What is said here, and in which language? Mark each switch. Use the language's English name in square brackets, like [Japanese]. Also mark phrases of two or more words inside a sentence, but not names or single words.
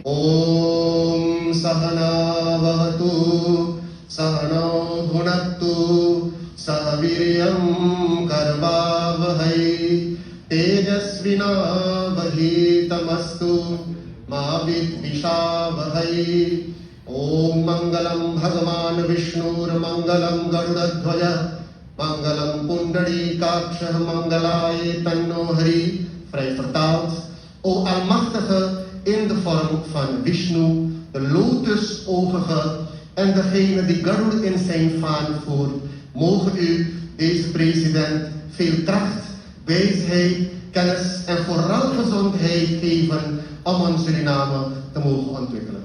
[Sanskrit] ॐ सहनाववतु सहनौ भुनक्तु सहवीर्यं करवावहै तेजस्विनावधीतमस्तु मा विद्विषावहै. ॐ मङ्गलं भगवान् विष्णुः मङ्गलं गरुडध्वजः मङ्गलं पुण्डरीकाक्षः मङ्गलाय तनो हरिः. [Dutch] Vrij vertaald, O Almachtige in de vorm van Vishnu, de lotusogige en degene die Garud in zijn vaandel voert, mogen u, deze president, veel kracht, wijsheid, kennis en vooral gezondheid geven om ons Suriname te mogen ontwikkelen.